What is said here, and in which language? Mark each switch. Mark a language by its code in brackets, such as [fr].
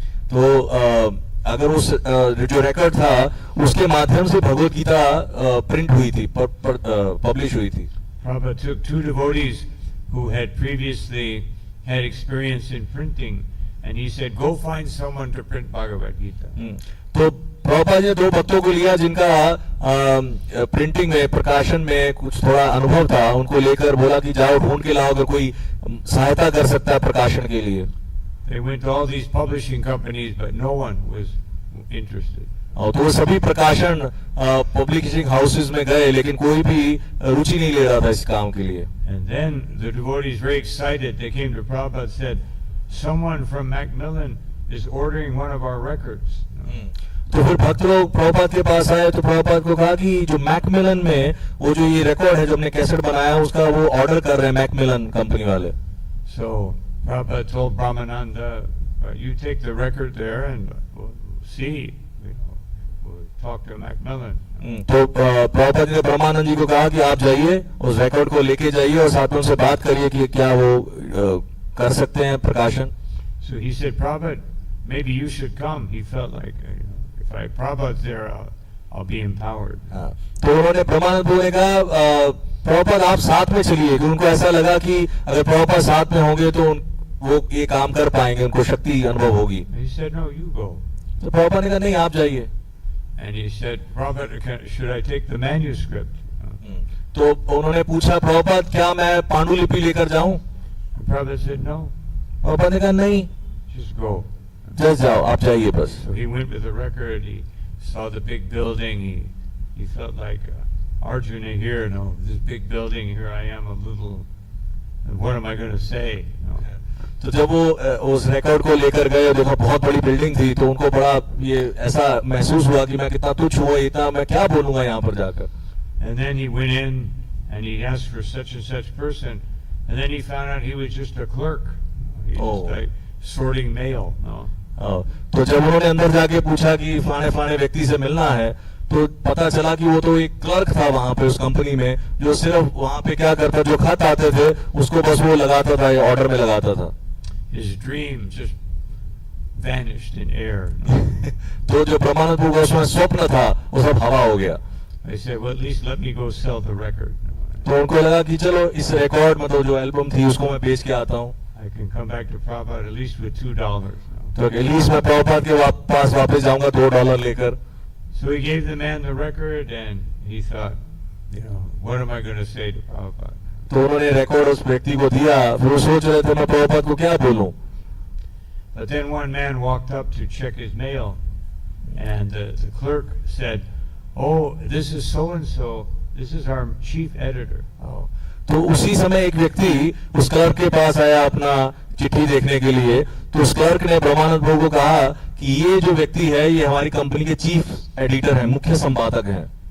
[hi] तो अगर उस जो रिकॉर्ड था उसके माध्यम से भगवत गीता प्रिंट हुई थी पब्लिश हुई थी. [en] Prabhupada took two devotees who had previously had experience in printing, and he said, "Go find someone to print Bhagavad Gita." [hi] तो प्रभुपाद जी ने दो भक्तों को लिया जिनका प्रिंटिंग में प्रकाशन में कुछ थोड़ा अनुभव था उनको लेकर बोला कि जाओ ढूंढ के लाओ अगर कोई सहायता कर सकता है प्रकाशन के लिए. [en] They went to all these publishing companies, but no one was interested. [hi] तो वो सभी प्रकाशन पब्लिशिंग हाउसेस में गए लेकिन कोई भी रुचि नहीं ले रहा था इस काम के लिए. [en] And then the devotees, very excited, they came to Prabhupada and said, "Someone from Macmillan is ordering one of our records." [hi] तो फिर भक्त लोग प्रभुपाद के पास आए तो प्रभुपाद को कहा कि जो मैकमिलन में वो जो ये रिकॉर्ड है जो हमने कैसेट बनाया उसका वो ऑर्डर कर रहे हैं मैकमिलन कंपनी वाले. [en] So Prabhupada told Brahmananda, "You take the record there and we'll see. We'll talk to Macmillan." [hi] तो प्रभुपाद ने ब्रह्मानंद जी को कहा कि आप जाइए उस रिकॉर्ड को लेके जाइए और साथ में उनसे बात करिए कि क्या वो कर सकते हैं प्रकाशन. [en] So he said, "Prabhupada, maybe you should come." He felt like, if Prabhupada's there, I'll be empowered. [hi] तो उन्होंने ब्रह्मानंद को कहा प्रभुपाद आप साथ में चलिए. उनको ऐसा लगा कि अगर प्रभुपाद साथ में होंगे तो वो ये काम कर पाएंगे उनको शक्ति अनुभव होगी. [en] He said, "No, you go." [hi] तो प्रभुपाद ने कहा नहीं आप जाइए. [en] And he said, "Prabhupada, should I take the manuscript?" [hi] तो उन्होंने पूछा प्रभुपाद क्या मैं पांडुलिपि लेकर जाऊं. [en] Prabhupada said, "No, [hi] प्रभुपाद ने कहा नहीं [en] just go." [hi] जस्ट जाओ आप जाइए बस. [en] So he went with the record. He saw the big building. He felt like Arjuna here. No, this big building here. I am a little. What am I going to say? [hi] तो जब वो उस record को लेकर गए देखा बहुत बड़ी बिल्डिंग थी तो उनको बड़ा ये ऐसा महसूस हुआ कि मैं कितना तुच्छ हुआ इतना मैं क्या बोलूंगा यहाँ पर जाकर. [en] And then he went in and he asked for such and such person, and then he found out he was just a clerk. He was like sorting mail. No. [hi] तो जब उन्होंने अंदर जाके पूछा कि फलाने व्यक्ति से मिलना है तो पता चला कि वो तो एक क्लर्क था वहां पे उस कंपनी में जो सिर्फ वहां पे क्या करता जो खत आते थे उसको बस वो लगाता था ऑर्डर में लगाता था. [en] His dream just vanished in air. [hi] तो जो ब्रह्मानंद प्रभु उसमें स्वप्न था वो सब हवा हो गया. [en] They said, "Well, at least let me go sell the record." [hi] तो उनको लगा कि चलो इस रिकॉर्ड में तो जो एल्बम थी उसको मैं बेच के आता हूँ. [en] I can come back to Prabhupada at least with $2. [hi] तो एटलीस्ट मैं प्रभुपाद के पास वापस जाऊंगा $2 लेकर. [en] So he gave the man the record, and he thought, what am I going to say to Prabhupada? [hi] तो उन्होंने रिकॉर्ड उस व्यक्ति को दिया फिर वो सोच रहे थे मैं प्रभुपाद को क्या बोलूं. [en] But then one man walked up to check his mail, and the clerk said, "Oh, this is so and so. This is our chief editor." [hi] तो उसी समय एक व्यक्ति उस क्लर्क के पास आया अपना चिट्ठी देखने के लिए. तो उस क्लर्क ने ब्रह्मानंद प्रभु को कहा कि ये जो व्यक्ति है ये हमारी कंपनी के चीफ एडिटर हैं मुख्य संपादक हैं.